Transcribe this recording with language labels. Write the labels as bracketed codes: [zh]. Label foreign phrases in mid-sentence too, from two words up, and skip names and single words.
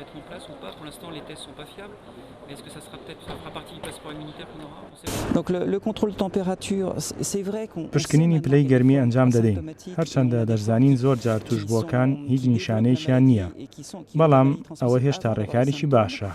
[fr] place ou pas. Pour l'instant, les tests sont pas fiables. Est-ce que ça fera partie du passeport immunitaire qu'on aura? On sait pas. Donc le contrôle de température, c'est vrai qu'on [ckb] پشکنینی پلەی گەرمی ئەنجام دەدەین هەرچەندە دەرزانین زۆر جار توشبووەکان هیچ نیشانەیەکیان نییە بەڵام ئەوە هێشتا ڕێکاریی باشە.